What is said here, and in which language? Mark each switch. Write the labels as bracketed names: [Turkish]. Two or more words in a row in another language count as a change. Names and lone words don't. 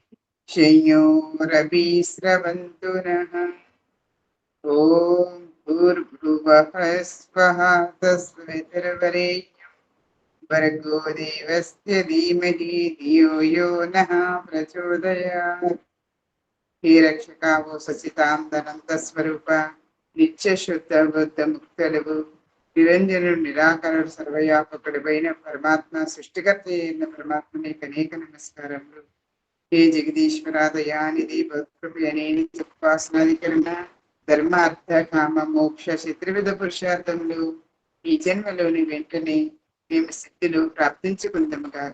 [Sanskrit] शयोरभिस्रवन्तु नः ॐ भूर्भुवः स्वः तस्मिन् भर्गो देवस्य धीमहि धियो यो नः प्रचोदयात्। हे रक्षकावो सचितानंद स्वरूप [Telugu] నిత్య శుద్ధ బుద్ధ ముక్తుడు నిరంజనుడు నిరాకరుడు సర్వవ్యాపకుడైన పరమాత్మ సృష్టికర్త అయిన పరమాత్మ నీకు అనేక నమస్కారములు. హే జగదీశ్వర దయానిధి భక్తుని ఉపాసనాధికరణ ధర్మ అర్థ కామ మోక్ష చతుర్విధ పురుషార్థములు ఈ జన్మలోని వెంటనే మేము సిద్ధిలో ప్రాప్తించుకుందాము గాక.